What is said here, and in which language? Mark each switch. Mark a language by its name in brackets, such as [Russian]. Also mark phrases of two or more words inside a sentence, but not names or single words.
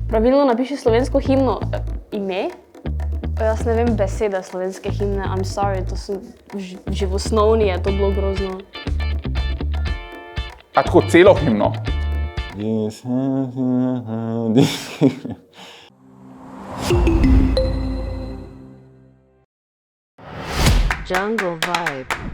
[Slovenian] Pravilno napiši slovensko himno. Ime? Jaz ne vem besede slovenske himne, [English] I'm sorry, [Slovenian] to sem že v osnovni je to bilo grozno. A tako celo himno? Jungle Vibe.